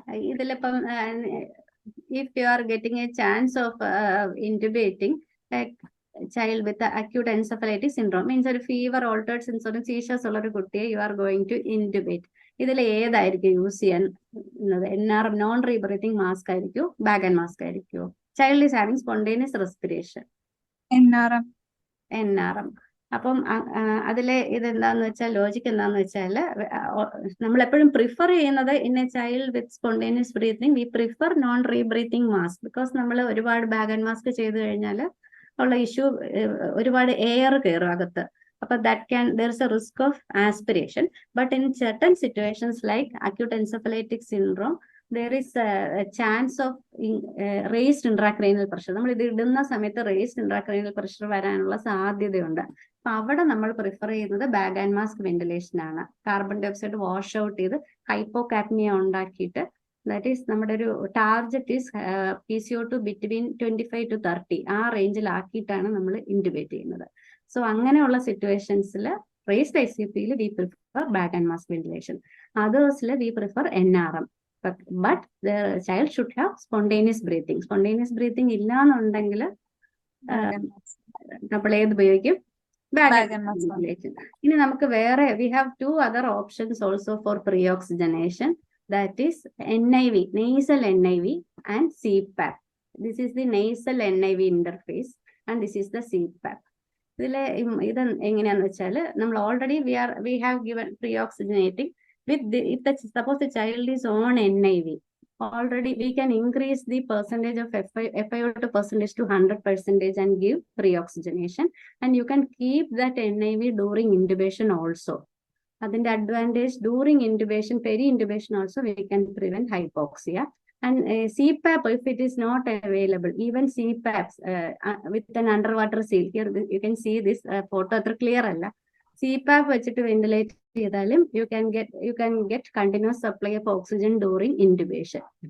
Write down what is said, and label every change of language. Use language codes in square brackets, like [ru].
[en] ഇതിലിപ്പം if you are getting a chance of intubating a child with the acute encephalitis syndrome, means [ml] ഒരു fever, altered sensory seizures ഉള്ള ഒരു കുട്ടിയെ [en] you are going to intubate, [ml] ഇതിൽ ഏതായിരിക്കും use ചെയ്യാൻ? NRM, non റീബ്രീത്തിങ് mask ആയിരിക്കും, bag and mask ആയിരിക്കും? [en] Child is having spontaneous respiration, NRM. [ml] അപ്പം അതിലെ ഇതെന്താന്ന് വെച്ചാൽ, ലോജിക്ക് എന്താന്ന് വെച്ചാൽ, നമ്മൾ എപ്പോഴും പ്രിഫർ ചെയ്യുന്നത് [en] In a child with spontaneous breathing we prefer non rebreathing mask. [ml] Because നമ്മൾ ഒരുപാട് ബാഗ് ആൻഡ് മാസ്ക് ചെയ്ത് കഴിഞ്ഞാൽ ഉള്ള ഇഷ്യൂ, ഒരുപാട് എയർ കയറും അകത്ത്. അപ്പൊ [en] there is a risk of aspiration. But in certain situations like acute encephalitic syndrome, there is a chance of raised intracranial pressure. [ml] നമ്മൾ ഇത് ഇടുന്ന സമയത്ത് [en] raised intracranial pressure [ml] വരാനുള്ള സാധ്യതയുണ്ട്. അപ്പൊ അവിടെ നമ്മൾ പ്രിഫർ ചെയ്യുന്നത് ബാഗ് ആൻഡ് മാസ്ക് വെന്റിലേഷൻ ആണ്. Carbon dye oxide wash out ചെയ്ത് ഹൈപ്പോകാപ്നിയ ഉണ്ടാക്കിയിട്ട്, [en] that is [ml] നമ്മുടെ ഒരു target [en] is PCO2 between 25 to 30, [ml] ആ റേഞ്ചിലാക്കിയിട്ടാണ് നമ്മൾ ഇൻറ്റുബേറ്റ് ചെയ്യുന്നത്. [en] so [ml] അങ്ങനെയുള്ള സിറ്റുവേഷൻസിൽ [en] Raised ICPയിൽ we prefer bag and mask ventilation. അതേഴ്സിൽ we prefer NRM. But the child should have spontaneous breathing. [ml] Spontaneous breathing ഇല്ലാന്നുണ്ടെങ്കിൽ നമ്മൾ ഏത് ഉപയോഗിക്കും? [en] Bag and mask ventilation. [ml] ഇനി നമുക്ക് വേറെ [en] We have 2 other options also for pre-oxygenation. That is NIV, nasal NIV and CPAP. This is the nasal NIV interface and this is the CPAP. [ml] ഇതിലെ ഇത് എങ്ങനെയാന്ന് വെച്ചാൽ, നമ്മൾ already [en] we have given pre-oxygenating with suppose the child is on NIV, already we can increase the percentage of FiO2 percentage to 100% and give pre-oxygenation, and you can keep that NIV during intubation also. [ml] അതിന്റെ [en] Advantage, during intubation, peri intubation also we can prevent hypoxia. And CPAP, if it is not available, even CPAPs with an underwater seal, here you can see this photo [ml] അത്ര clear അല്ല. CPAP വെച്ചിട്ട് ventilate ചെയ്താലും [en] you can get continuous supply of oxygen during intubation.